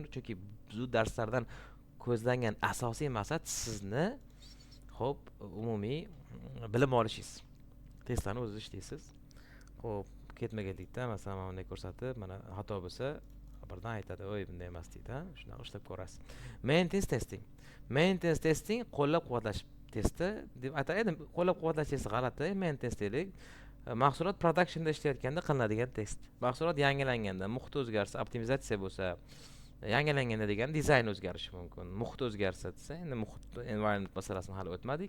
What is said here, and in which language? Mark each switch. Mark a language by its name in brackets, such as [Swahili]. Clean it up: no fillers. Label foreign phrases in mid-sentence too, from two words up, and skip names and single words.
[Uzbek] Chunki bu darslardan ko'zlangan asosiy maqsad sizni xo'p, umumiy bilim olishingiz. Testlarni o'zingiz ishlaysiz. Xo'p, ketma-ketlikda masalan mana bunday ko'rsatib, mana xato bo'lsa, birdan aytadi, "Voy, bunday emas" deydi, ha. Shunaqa ishlab ko'rasiz. [English] Maintenance testing. Maintenance testing [Uzbek] qo'llab-quvvatlash testi deb ataydi. Qo'llab-quvvatlash testi g'alati. Maintenance deylik. Mahsulot productionda ishlayotganda qilinadigan test. Mahsulot yangilanganda, muhit o'zgarsa, optimizatsiya bo'lsa, yangilanganda degan dizayn o'zgarishi mumkin. Muhit o'zgarsa desa, endi muhit environment masalasini hali o'tmadik.